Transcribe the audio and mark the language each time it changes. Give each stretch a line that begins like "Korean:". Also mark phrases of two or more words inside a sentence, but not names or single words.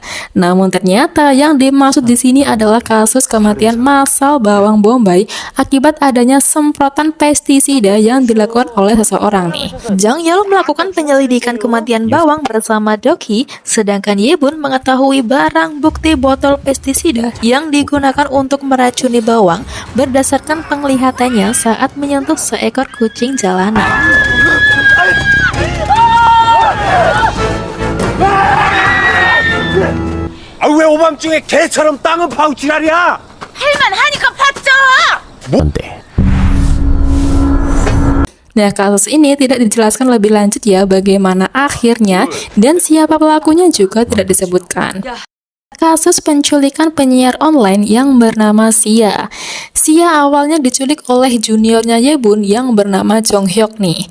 Indonesian: Namun ternyata yang dimaksud di sini adalah kasus kematian massal bawang bombay akibat adanya semprotan pestisida yang dilakukan oleh seseorang nih. Jang Yeol melakukan penyelidikan kematian bawang bersama Dok-hee, sedangkan Ye-bun mengetahui barang bukti botol pestisida yang digunakan untuk meracuni bawang berdasarkan penglihatannya saat menyentuh seekor kucing jalanan.
Korean: 왜 오밤중에 개처럼 땅을 파고 지랄이야? 할만하니까 봤죠. 뭔데?
Indonesian: Nah, kasus ini tidak dijelaskan lebih lanjut ya bagaimana akhirnya, dan siapa pelakunya juga tidak disebutkan. Kasus penculikan penyiar online yang bernama Sia. Sia awalnya diculik oleh juniornya Ye-bun yang bernama Jong Hyuk nih.